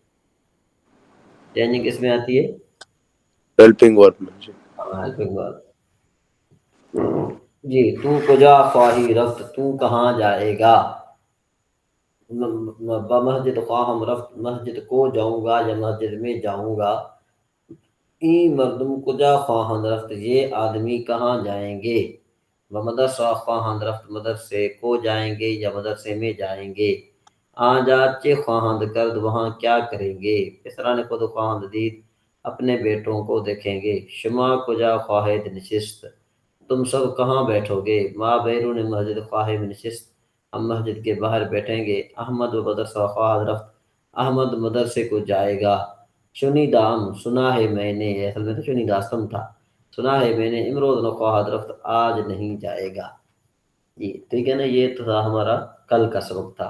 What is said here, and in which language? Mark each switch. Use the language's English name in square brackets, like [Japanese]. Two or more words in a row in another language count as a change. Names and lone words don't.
[Urdu] چینجنگ کس میں آتی ہے؟ [English] helping verb [Urdu] میں جی۔ [English] helping verb. [Persian] جی تو کجا خواہی رفت، [Urdu] تو کہاں جائے گا؟ [Persian] مسجد خواہم رفت، [Urdu] مسجد کو جاؤں گا یا مسجد میں جاؤں گا۔ [Persian] این مردم کجا خواہند رفت، [Urdu] یہ آدمی کہاں جائیں گے؟ [Persian] مدرسہ خواہند رفت، [Urdu] مدرسے کو جائیں گے یا مدرسے میں جائیں گے۔ [Persian] آجات چے خواہند کرد، [Urdu] وہاں کیا کریں گے؟ [Persian] پسران خود خواہند دید، [Urdu] اپنے بیٹوں کو دیکھیں گے۔ [Persian] شما کجا خواہد نشست، [Urdu] تم سب کہاں بیٹھو گے؟ [Persian] ما بیرون مسجد خواہد نشست، [Urdu] ہم مسجد کے باہر بیٹھیں گے۔ [Persian] احمد و مدرسہ خواہد رفت، [Urdu] احمد مدرسے کو جائے گا۔ شنیدام سنا ہے میں نے، اصل میں تو شنیداستم تھا، سنا ہے میں نے، [Persian] امروز نہ خواہد رفت، [Urdu] آج نہیں جائے گا۔ جی ٹھیک ہے نا، یہ تو تھا ہمارا کل کا سبق تھا۔